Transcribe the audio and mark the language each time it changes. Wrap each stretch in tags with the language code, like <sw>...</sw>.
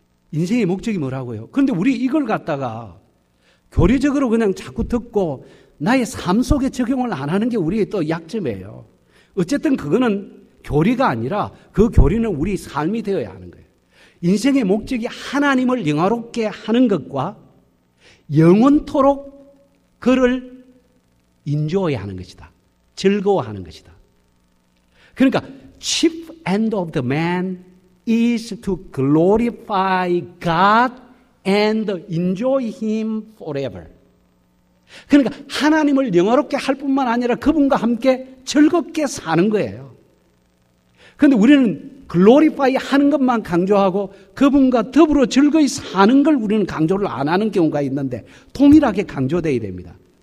<ko>인생의 목적이 뭐라고요? 그런데 우리 이걸 갖다가 교리적으로 그냥 자꾸 듣고 나의 삶 속에 적용을 안 하는 게 우리의 또 약점이에요. 어쨌든 그거는 교리가 아니라 그 교리는 우리 삶이 되어야 하는 거예요. 인생의 목적이 하나님을 영화롭게 하는 것과 영원토록 그를 인조해야 하는 것이다. 즐거워하는 것이다. 그러니까</ko> <en>chief end of the man is to glorify God and enjoy Him forever.</en> <ko>그러니까 하나님을 영화롭게 할 뿐만 아니라 그분과 함께 즐겁게 사는 거예요. 그런데 우리는 글로리파이 하는 것만 강조하고 그분과 더불어 즐거이 사는 걸 우리는 강조를 안 하는 경우가 있는데 동일하게 강조되어야 됩니다.</ko>